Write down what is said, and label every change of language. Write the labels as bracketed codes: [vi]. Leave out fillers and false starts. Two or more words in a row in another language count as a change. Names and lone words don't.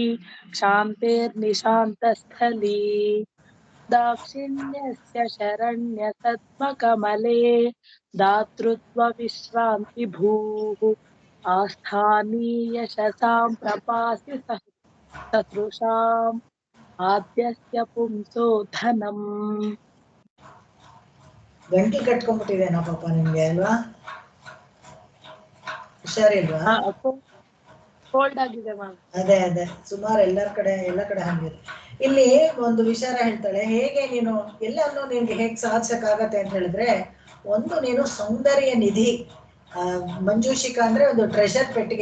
[sa] क्षान्तेर्निशान्तस्थली दाक्षिण्यस्य शरण्यसद्मकमले दातृत्वविश्रान्तिभूः आस्थानीयशसां प्रपासि सदृशाम् आद्यस्य पुंसो धनम् [kn] ಗಂಟಿ ಕಟ್ಕೊಂಡ್ಬಿಟ್ಟಿದೇನೋ ಪಾಪ ನಿಮ್ಗೆ ಅಲ್ವಾ? ಹುಷಾರಿಲ್ವಾ? ಕೋಲ್ಡ್ ಆಗಿದೆ ಮ್ಯಾಮ್. ಅದೇ ಸುಮಾರು ಎಲ್ಲ ಕಡೆ ಹಂಗಿದೆ. ಇಲ್ಲಿ ಒಂದು ವಿಚಾರ ಹೇಳ್ತಾಳೆ, ಹೇಗೆ ನೀನು ಎಲ್ಲವನ್ನು ನಿನ್ಗೆ ಹೇಗೆ ಸಾಧಿಸಕ್ಕಾಗತ್ತೆ ಅಂತ ಹೇಳಿದ್ರೆ, ಒಂದು ನೀನು ಸೌಂದರ್ಯ ನಿಧಿ, ಮಂಜೂಷಿಕಾ ಅಂದ್ರೆ ಒಂದು ಟ್ರೆಷರ್ ಪೆಟ್ಟಿಗೆ.